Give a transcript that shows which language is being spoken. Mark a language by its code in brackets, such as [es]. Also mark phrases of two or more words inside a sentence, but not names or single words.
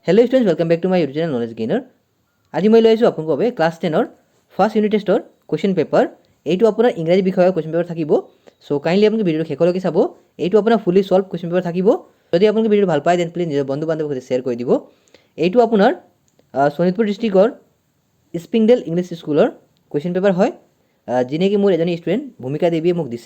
[en] Hello students welcome back to my YouTube channel Knowledge Gainer. [hi] आज मैं [as] লৈছোঁ আপোনালোকৰ বাবে ক্লাছ 10ৰ [en] first unit test question paper. [as] এইটো আপোনাৰ ইংৰাজী বিষয়ৰ [en] question paper [as] থাকিব। [en] so kindly [as] আপোনালোকে ভিডিঅ'টো শেষলৈকে চাব। এইটো আপোনাৰ [en] fully solved question paper [as] থাকিব। যদি আপোনালোকে ভিডিঅ'টো ভাল পায় [en] then please [as] নিজৰ বন্ধু বান্ধৱৰ সৈতে শ্বেয়াৰ কৰি দিব। এইটো আপোনাৰ শোণিতপুৰ ডিষ্ট্ৰিক্টৰ স্প্ৰিংডেল ইংলিছ স্কুলৰ [en] question paper [as] হয়, যিনে কি মোৰ এজনী ষ্টুডেণ্ট ভূমিকা দেৱীয়ে মোক দিছে।